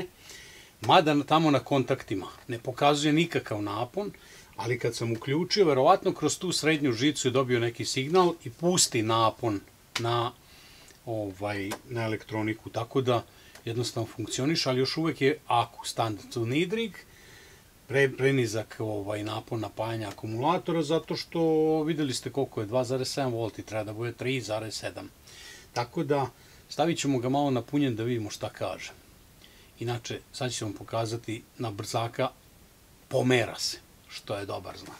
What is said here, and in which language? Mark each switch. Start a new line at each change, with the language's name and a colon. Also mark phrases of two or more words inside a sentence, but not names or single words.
Serbian: Mada tamo na kontaktima ne pokazuje nikakav napon, ali kad sam uključio, verovatno kroz tu srednju žicu je dobio neki signal i pusti napon na elektroniku, tako da jednostavno funkcioniše, ali još uvek je
German: AKU standard zu niedrig,
Serbian: prenizak napon napajanja akumulatora, zato što videli ste koliko je 2,7 V, treba da bude 3,7. Tako da stavit ćemo ga malo napunjen da vidimo šta kaže. Inače, sad ću vam pokazati na brzaka, pomera se, što je dobar znak.